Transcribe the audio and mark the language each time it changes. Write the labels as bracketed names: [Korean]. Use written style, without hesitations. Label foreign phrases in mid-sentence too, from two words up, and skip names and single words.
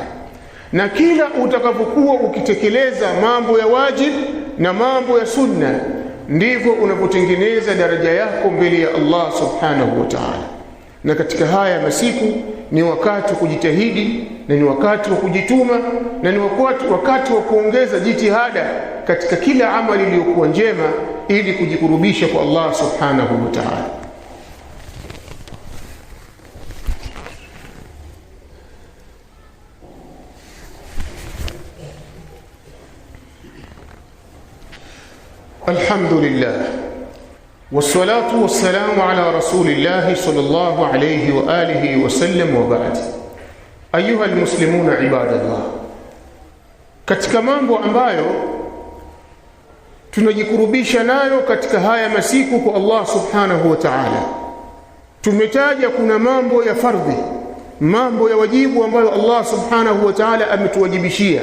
[Swahili] Na kila utakapokuwa ukitekeleza mambo ya wajib na mambo ya sunna, ndivyo unapotengeneza daraja yako mbele ya Allah [Arabic] سبحانه وتعالى. [Swahili] Na katika haya masiku ni wakati wa kujitahidi, na ni wakati wa kujituma, na ni wakati wa kuongeza jitihada katika kila amali iliyokuwa njema, ili kujikurubisha kwa Allah [Arabic] سبحانه وتعالى. الحمد لله والصلاة والسلام على رسول الله صلى الله عليه وآله وسلم، وبعد. أيها المسلمون عباد الله, [Swahili] katika mambo ambayo tunajikurubisha nayo katika haya masiku kwa Allah [Arabic] سبحانه وتعالى, [Swahili] tumetaja kuna mambo ya fardhi, mambo ya wajibu ambayo Allah [Arabic] سبحانه وتعالى [Swahili] ametuwajibishia.